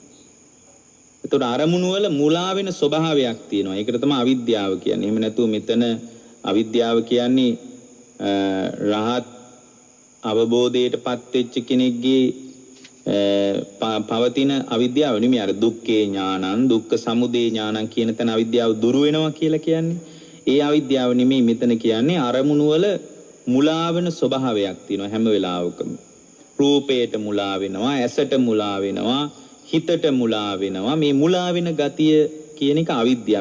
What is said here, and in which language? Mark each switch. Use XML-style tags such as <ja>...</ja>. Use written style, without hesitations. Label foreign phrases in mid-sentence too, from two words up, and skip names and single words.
<si>එතකොට අරමුණු වල මුලා වෙන ස්වභාවයක් තියෙනවා. ඒකට තමයි අවිද්‍යාව කියන්නේ. එහෙම නැතුව මෙතන අවිද්‍යාව කියන්නේ රහත් අවබෝධයටපත් වෙච්ච කෙනෙක්ගේ පවතින අවිද්‍යාව නෙමෙයි. අර</si> <pi>දුක්ඛේ ඥානං, දුක්ඛ සමුදය ඥානං</pi> <si>කියන තැන අවිද්‍යාව දුරු වෙනවා කියලා කියන්නේ. ඒ අවිද්‍යාව නෙමෙයි මෙතන කියන්නේ. අරමුණු වල මුලා වෙන ස්වභාවයක් තියෙනවා හැම වෙලාවකම. රූපයට මුලා වෙනවා, ඇසට මුලා වෙනවා, හිතට මුලා වෙනවා. මේ මුලා වෙන ගතිය කියන එක අවිද්‍යාව.</si>